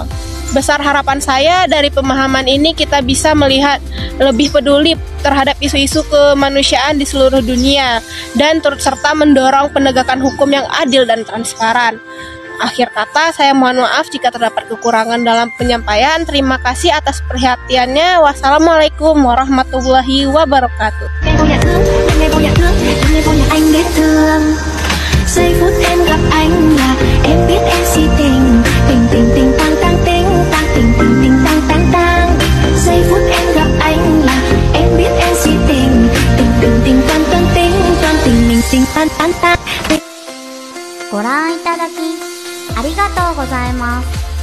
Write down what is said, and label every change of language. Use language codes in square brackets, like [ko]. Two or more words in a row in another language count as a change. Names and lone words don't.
[id] Besar harapan saya dari pemahaman ini kita bisa melihat lebih peduli terhadap isu-isu kemanusiaan di seluruh dunia dan turut serta mendorong penegakan hukum yang adil dan transparan. Akhir kata, saya mohon maaf jika terdapat kekurangan dalam penyampaian. Terima kasih atas perhatiannya. [ar] والسلام عليكم ورحمة الله وبركاته. [vi] Giây phút em gặp anh là em biết em si tình, tình tình tình tang tang ting tang tình tình tình tang tang tang. Giây phút em gặp anh là em biết em si tình, tình tình tình tang tang ting tang tình mình tình tan tan tan. [ja] ご覧いただきがとうございます。